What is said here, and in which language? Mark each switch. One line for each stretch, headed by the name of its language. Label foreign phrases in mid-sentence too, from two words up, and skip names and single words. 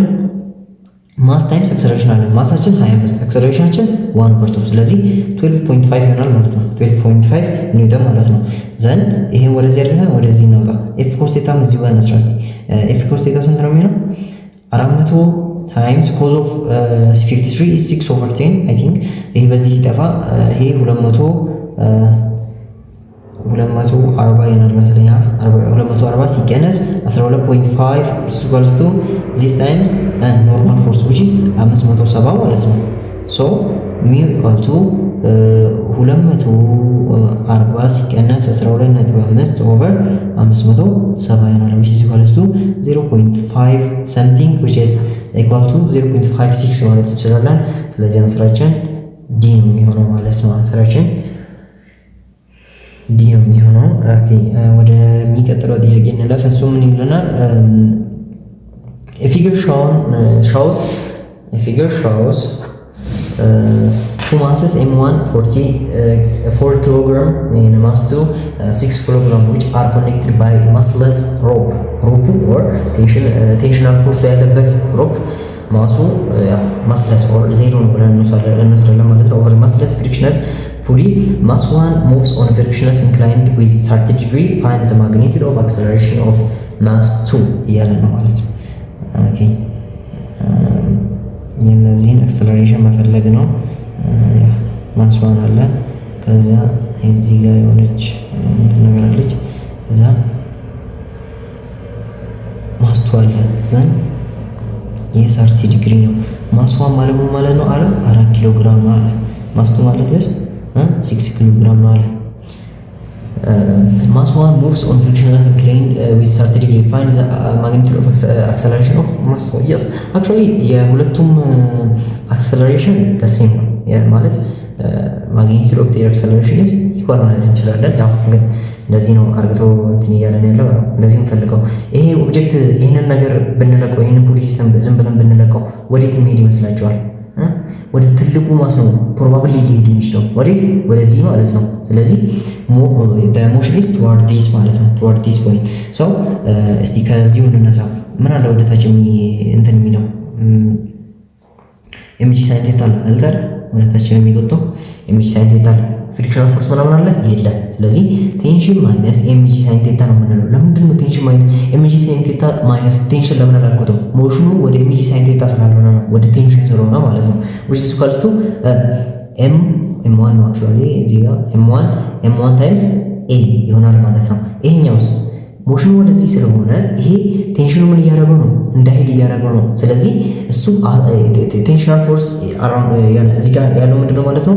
Amharic: ማስ ታይምስ አክሰለሬሽን አለን። ማሳችን 25 አክሰለሬሽናችን 1/2 ስለዚህ 12.5 ይሆናል ማለት ነው። 12.5 ኒውተን ማለት ነው። ዘን ይሄን ወደዚህ አድርገን ወደዚህ እናውጣ።
English: F cos theta
Amharic: እዚህ ጋር እንስራ እስቲ።
English: F cos theta
Amharic: ስንት ነው የሚሆነው?
English: 400 times cos of 53 is 6/10 I think።
Amharic: ይሄ በዚህ ሲጠፋ ይሄ
English: 200 240
Amharic: ይሆናል መሰለኝ።
English: 240 ሲቀነስ 12.5 is equals to this times normal force which is 570
Amharic: ማለት ነው።
English: so mu equal to
Amharic: 240 ሲቀነስ 12.5 over 570 ይሆናል
English: which is equals to 0.5 something which is equal to
Amharic: 0.56 ማለት እንችላለን። ስለዚህ አንሰራችን ዲ ነው የሚሆነው ማለት ነው። አንሰራችን ዲ ነው የሚሆነው። ኦኬ ወደ የሚቀጥለው ጥያቄ እንለፍ። እሱ ምን ይለናል?
English: a figure shows two masses m1 4 kg and mass 2 6 kg which are connected by a massless rope or tensional force ያለበት rope ማሱ massless or
Amharic: ዜሮ ነው ብለን እንወስዳለን ማለት ነው።
English: over massless frictionless pulley mass 1 moves on a frictionless inclined with 30 degree find the magnitude of acceleration of mass 2
Amharic: እያለ ነው ማለት ነው። ኦኬ የነዚህን አክሰለሬሽን መፈለግ ነው። ማስ 1 አለ፣ ከዛ እዚህ ጋር የሆነች እንትን ነገር አለች፣ ከዛ ማስ 2 አለ ዘን የ30 ዲግሪ ነው። ማስ 1 ማለት ነው አለ 4 ኪሎ ግራም ነው አለ። ማስ 2 ማለት ነው 6 ኪሎ ግራም ነው አለ።
English: mass 1 moves on frictionless inclined with 30 degree find the magnitude of acceleration of mass 2 yes actually
Amharic: የሁለቱም acceleration
English: the same
Amharic: ነው ማለት
English: magnitude of their acceleration is equal
Amharic: ማለት እንችላለን። ያው ግን እንደዚህ ነው አርግቶ እንትን እያለን ያለው ነው። እንደዚህ እንፈልገው ይሄ ኦብጀክት ይሄንን ነገር ብንለቀው ይሄንን
English: pulley system
Amharic: ዝም ብለን ብንለቀው ወዴት የሚሄድ ይመስላችኋል? ወደ ትልቁ ማስ ነው ፕሮባብሊ ሊሄድ የሚችለው ወዴት? ወደዚህ ማለት ነው። ስለዚህ
English: the motion is toward this
Amharic: ማለት ነው
English: toward this point so
Amharic: እስቲ ከዚሁ እንነሳ። ምን አለ ወደ ታች እንትን የሚለው
English: mg sin theta
Amharic: አለ አይደል? ወደ ታች የሚቆጠው
English: mg sin theta
Amharic: አለ። ፍሪክሽናል ፎርስ ምናምን አለ የለም። ስለዚህ
English: tension minus mg sin theta
Amharic: ነው የምንለው። ለምንድን ነው
English: tension minus mg sin theta minus tension
Amharic: ለምን አላልኩትም? ሞሽኑ ወደ
English: mg sin theta
Amharic: ስላልሆነ ነው ወደ ቴንሽን ስለሆነ ማለት ነው።
English: which is equals to m1
Amharic: ነው actually እዚህ ጋር
English: m1 times a
Amharic: ይሆናል ማለት ነው። ይሄኛውስ ሞሽኑ ወደዚህ ስለሆነ ይሄ ቴንሽኑ ምን እያደረገው ነው? እንዳይሄድ እያደረገው ነው። ስለዚህ እሱ ቴንሽናል ፎርስ እዚህ ጋር ያለው ምንድነው ማለት ነው?